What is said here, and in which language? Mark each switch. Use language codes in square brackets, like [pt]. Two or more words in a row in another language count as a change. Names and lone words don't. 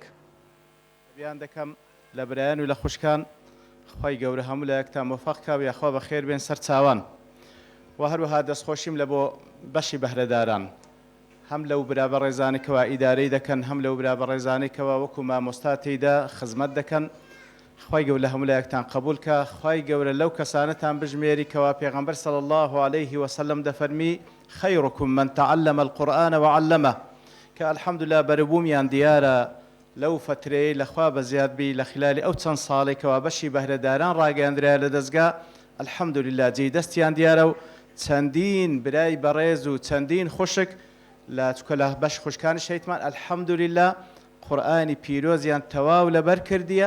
[ckb] بیان دەکەم لە برایان و لە خوشکان خی گەورە هەموو لە یەکتان مۆفەق کا و یاخوا بە خێر بێن سەر چاوان و هەروەها دەستخۆشیم لە بۆ بەشی بەهرەداران هەم لەو برا بە ڕێزانێکەوە ئیدارەی دەکەن هەم لەو برا بە ڕێزانێکەوە وەکو مامۆستا تێیدا خزمەت دەکەن. خی گەورە لە هەموو لە یەکتان قبول کە خی گەورە لەو کەسانتان بژمێری کەوا پێغەمبەر صلی [ar] الله عليه وسلم [ckb] دەفەرمی [ar] خەیڕکم من تعلم القورآن وعلمه [ckb] کە الحەمدوللا بەرەبوومیان دیارە لەو فترەیە لەخوا بە زیادبی لە خلالی ئەو چەند ساڵێکەوە بەشی بەهرەداران ڕاگەیاندرا لە دەستگا الحەمدوللا جێی دەستیان دیارە و چەندین برای بەڕێز و چەندین خوشک لە چکە لە بەش خوشکانی شەیتمان الحەمدوللا قورئانی پیرۆزیان تەواو لەبەر کردیە.